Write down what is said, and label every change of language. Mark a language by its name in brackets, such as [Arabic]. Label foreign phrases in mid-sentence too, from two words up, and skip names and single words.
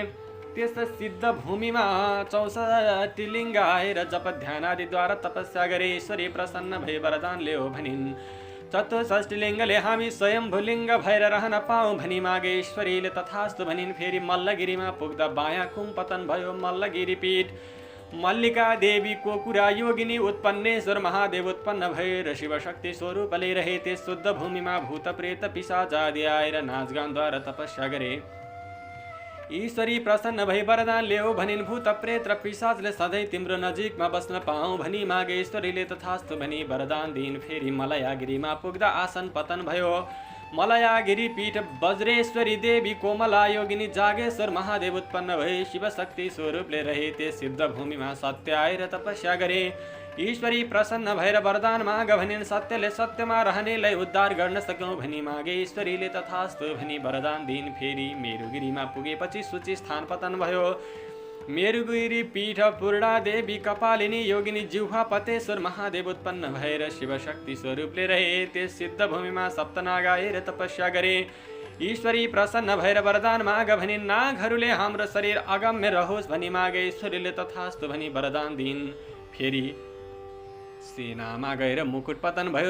[Nepali] त्यस सिद्ध भूमिमा 64 लिङ्ग आएर जप ध्यानादिद्वारा तपस्या गरे। ईश्वरी प्रसन्न भई वरदान ल्याऊ भनिन्। 64 लिङ्गले हामी स्वयम्भुलिङ्ग भएर रहन पाऊँ भनी मागे। ईश्वरीले तथास्तु भनिन्। फेरि मल्लगिरीमा पुग्दा बायाँ कुम्पतन भयो। मल्लगिरी पीठ मल्लिका देवी कोकुरा योगिनी उत्पन्नेश्वर महादेव उत्पन्न भएर शिवशक्ति स्वरूपले रहे। त्यस शुद्ध भूमिमा भूत प्रेत पिशाच आदि आएर नाचगानद्वारा तपस्या गरे। ईश्वरी प्रसन्न भई वरदान ल्याऊ भनिन्। भूत प्रेत र पिशाचले सधैँ तिम्रो नजिकमा बस्न पाऊँ भनी मागे। ईश्वरीले तथास्तु भनी वरदान दिन। फेरि मलयागिरीमा पुग्दा आसन पतन भयो। मलयागिरी पीठ वज्रेश्वरी देवी कोमला योगिनी जागेश्वर महादेव उत्पन्न भए शिवशक्ति स्वरूपले रहे। त्यस सिद्ध भूमिमा सत्य आएर तपस्या गरे। ईश्वरी प्रसन्न भएर वरदान माग भनिन्। सत्यले सत्यमा रहनेलाई उद्धार गर्न सकौँ भनी मागे। ईश्वरीले तथास्तु भनी वरदान दिन। फेरि मेरुगिरीमा पुगेपछि सूची स्थान पतन भयो। मेरुगिरी पीठ पूर्णा देवी कपालिनी योगिनी जिह्वा पतेश्वर महादेव उत्पन्न भएर शिवशक्ति स्वरूपले रहे। त्यस सिद्ध भूमिमा सप्तनाग आएर तपस्या गरे। ईश्वरी प्रसन्न भएर वरदान माग भनिन्। नागहरूले हाम्रो शरीर अगम्य रहोस् भनी मागे। ईश्वरीले तथास्तु भनी वरदान दिन। फेरि सेनामा गएर मुकुट पतन भयो।